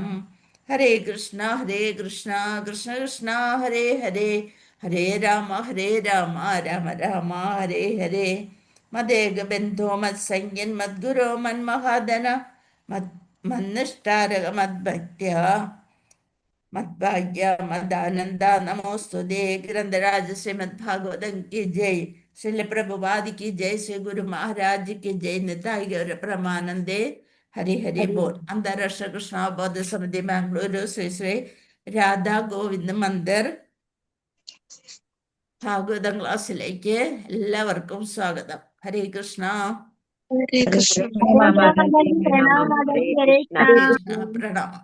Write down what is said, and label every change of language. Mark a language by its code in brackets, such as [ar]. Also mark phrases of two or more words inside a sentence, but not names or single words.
[sa] ഹരേ കൃഷ്ണ കൃഷ്ണ കൃഷ്ണ ഹരേ ഹരേ ഹരേ രാമ രാമ രാമ ഹരേ ഹരേ. മദേകബന്ധോ മത്സംഗ്യൻ മദ്ഗുരോ മന്മഹാദന മന്നിഷ്ടാരക മദ്ഭക്ത്യ മദ്ഭാഗ്യ മദാനന്ദ നമോസ്തുതേ. [hi] ഗ്രന്ഥരാജ ശ്രീമദ് ഭാഗവതം की जय. श्रील प्रभुपाद की जय. श्री गुरु महाराज की जय. निताई गौर परमानंदे. हरि हरि बोल. [ml] अंतरराष्ट्र कृष्णाबोध समिति ബാംഗ്ലൂരു ശ്രീ ശ്രീ രാധാ ഗോവിന്ദ് മന്ദിർ ഭാഗവതം ക്ലാസ്സിലേക്ക് എല്ലാവർക്കും സ്വാഗതം. ഹരേ കൃഷ്ണ. ഹരേ കൃഷ്ണ. പ്രണാമം.